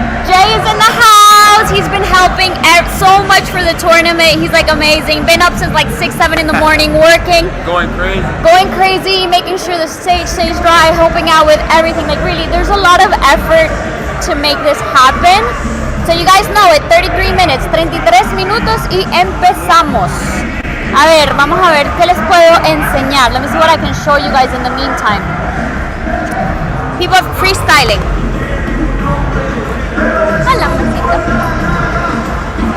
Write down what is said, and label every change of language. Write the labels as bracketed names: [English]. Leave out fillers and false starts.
[English] Jay is in the house. He's been helping so much for the tournament. He's like amazing. Been up since like 6, 7 in the morning working. Going crazy, making sure the stage stays dry, helping out with everything. Like really, there's a lot of effort to make this happen. So you guys know it, 33 minutes, 33 [Spanish] minutos y empezamos. A ver, vamos a ver qué les puedo enseñar. [English] Let me see what I can show you guys in the meantime. People freestyling. [Spanish] Hola, mamacita.